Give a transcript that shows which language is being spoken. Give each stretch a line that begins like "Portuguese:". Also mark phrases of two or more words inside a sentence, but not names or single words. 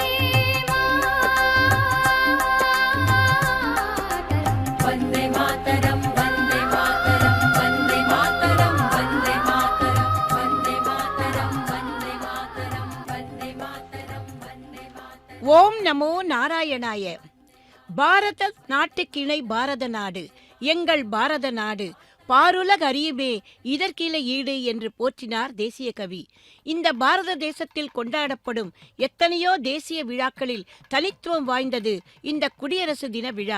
Sanskrit: वन्दे मातरं वन्दे मातरं वन्दे मातरं वन्दे मातरं वन्दे मातरं वन्दे मातरं वन्दे मातरं वन्दे मातरं ॐ नमो नारायणाय.
Tamil: பாரத நாட்டுக்கிணை பாரத நாடு, எங்கள் பாரத நாடு பாருலக அறியுமே இதற்கில ஈடு என்று போற்றினார் தேசிய கவி. இந்த பாரத தேசத்தில் கொண்டாடப்படும் எத்தனையோ தேசிய விழாக்களில் தனித்துவம் வாய்ந்தது இந்த குடியரசு தின விழா.